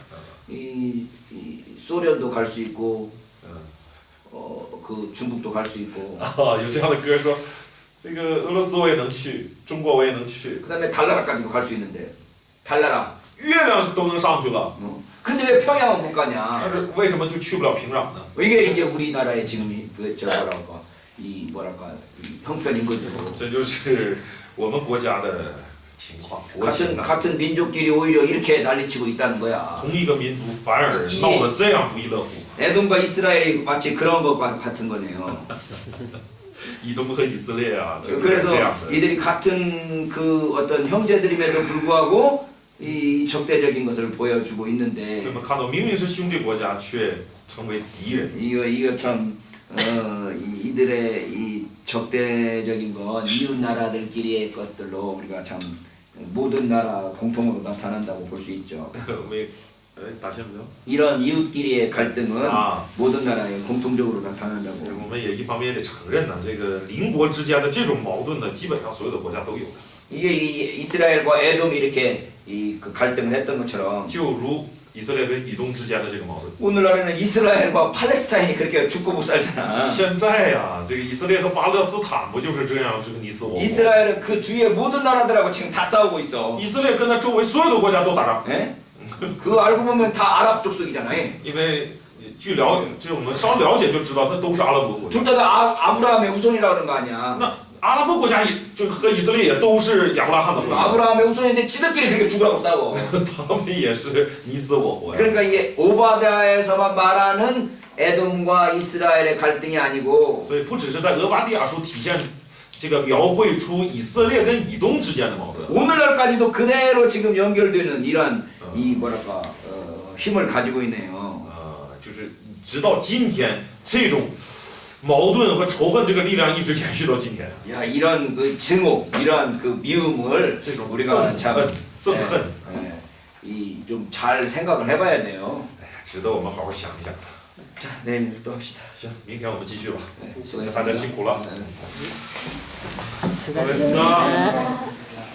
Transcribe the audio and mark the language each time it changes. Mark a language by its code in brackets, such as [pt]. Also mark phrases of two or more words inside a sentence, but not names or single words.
[ko] 이 소련도 갈 수 있고 [zh] 嗯， [ko] 그 중국도 갈 수 있고 [zh] 啊，有这样的歌说，这个俄罗斯我也能去，中国我也能去， [ko] 그다음에 달나라까지도 갈 수 있는데 달나라. [zh] 月亮是都能上去了， [ko] 근데 왜 평양은 못 가냐? [zh] 但是为什么就去不了平壤呢？ [ko] 이게 이제 우리나라의 지금 이 뭐랄까 이 형편인 거죠. [zh] 这就是我们国家的情况，国情啊。 [ko] 같은 민족끼리 오히려 이렇게 난리치고 있다는 거야. [zh] 同一个民族反而闹得这样不亦乐乎。 [ko] 에돔과 이스라엘이 마치 그런 것과 같은 거네요. [zh] 以东和以色列啊，就是这 [ko] 그래서 [zh] 样的。 [ko] 이들이 같은 그 어떤 형제들임에도 불구하고 이 적대적인 것을 보여주고 [zh] 所以 [ko] 있는데 [zh] 我们看到，明明是兄弟国家，却成为敌人。 [ko] 이거 참 이들의 이 적대적인 건 이웃 나라들끼리의 것들로 우리가 참 모든 나라 공통으로 나타난다고 볼 수 있죠. [zh] 我们打线没有？ [ko] 이런 이웃끼리의 갈등은 아. 모든 나라에 공통적으로 나타난다고. [zh] 我们也一方面也得承认呢，这个邻国之间的这种矛盾呢，基本上所有的国家都有的。 [ko] 이게 이 이스라엘과 에돔이 이렇게 그 갈등을 했던 것처럼 [zh] 就如以色列跟以东之间的这个矛盾。 [ko] 오늘날에는 이스라엘과 팔레스타인이 그렇게 죽고 못 살잖아. [zh] 现在呀、这个以色列和巴勒斯坦不就是这样，这个你死我活？ [ko] 이스라엘은 그 주위의 모든 나라들하고 지금 다 싸우고 있어. [zh] 以色列跟他周围所有的国家都打仗， [ko] 예? 그거 알고 보면 다 아랍 족속이잖아. [zh] 因为据了这我们稍了解就知道，那都是阿拉伯国家。 [ko] 둘 다 아브라함의 후손이라 그런 거 아니야. [zh] 那阿拉伯国家也就和以色列也都是亚伯拉罕的国家， [ko] 아브라함의 후손인데 지들끼리 그렇게 죽으라고 싸워. [zh] 他们也是你死我活呀。 [ko] 그러니까 이게 오바댜에서만 말하는 에돔과 이스라엘의 갈등이 아니고 [zh] 所以不只是在俄巴底亚书体现这个描绘出以色列跟以东之间的矛盾， [ko] 오늘날까지도 그대로 지금 연결되는 이런 이 뭐랄까 힘을 가지고 있네요. [zh] 就是直到今天，这种矛盾和仇恨这个力量一直延续到今天。 [ko] 야 이런 그 증오, 이런 그 미움을 [zh] 这种 [ko] 우리가 참 [zh] 憎恨， [ko] 이 좀 잘 생각을 해봐야 돼요. [zh] 哎呀，值得我们好好想一想。 [ko] 자, 내일 또 합시다. [zh] 行，明天我们继续吧。 [ko] 네, [zh] 大家辛苦了。 [ko] 네. [zh] 好嘞，那。